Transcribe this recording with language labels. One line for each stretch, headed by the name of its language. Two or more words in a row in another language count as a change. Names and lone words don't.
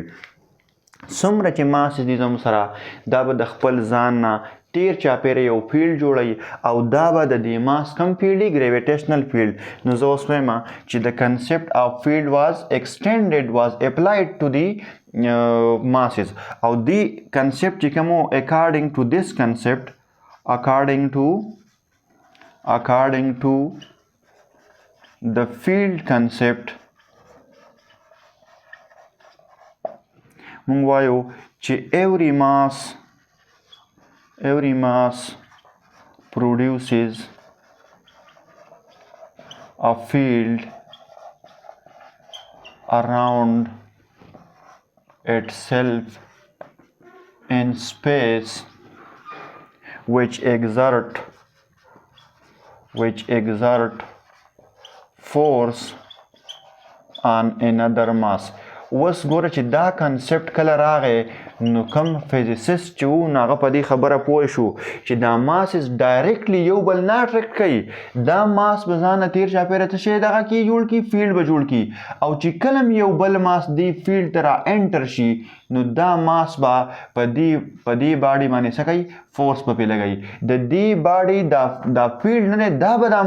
Pashto: څومره چې ماسز دي زموږ سره دا به د خپل ځان نه تیر چاپیره یو فیلډ جوړوي او دا به د دې ماس کم فیلډ وي؟
English: gravitational field.
Pashto: نو زه اوس وایم چې
English: the concept of field was extended was applied to the masses. او the concept
Pashto: چې کوم
English: according to this concept according to the field concept
Pashto: مونږ وایو چې every
English: mass produces a field around itself in space which exert force on another mass.
Pashto: اوس ګوره چې دا کنسپټ کله راغی نو کوم فزیسست چې و نو هغه په دې خبره پوه شو چې دا ماسز ډایرکټلی یو بل نه اټریکټ کوي دا ماس به ځان نه تیر چاپېره څه شی دغه کې جوړ کړي فیلډ به جوړ کړي او چې کله یو بل ماس دې فیلډ ته را انټر شي نو دا ماس به په دې باډي باندې څه کوي فورس به پې لګوي د دې باډي دا فیلډ نه دی دا به دا